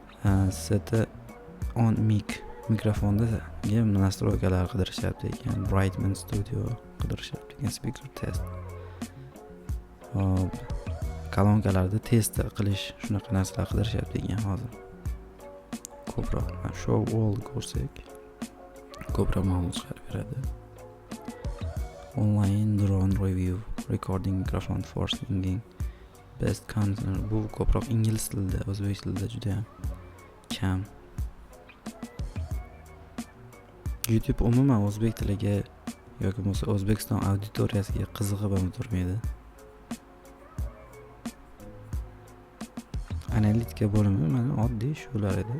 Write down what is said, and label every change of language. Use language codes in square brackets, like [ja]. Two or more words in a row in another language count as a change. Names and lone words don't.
[en] Seti on mic [uz] mikrofondaga nastroykalar qidirishyapti ekan. Brightman Studio qidirishyapti ekan. [en] Speaker test. Hop. [uz] Kolonkalarda test qilish shunaqa narsalar qidirishyapti ekan hozir. Ko'proq [en] show all [uz] ko'rsak ko'proq ma'lumot chiqarib beradi. [en] Online drone review, recording microphone for singing, best concert. [uz] Bu ko'proq ingliz tilida, o'zbek tilida juda kam. YouTube umuman o'zbek tiliga yoki bo'lmasa O'zbekiston auditoriyasiga qiziqib ham turmaydi. Analitika bo'limi mana oddiy shular edi.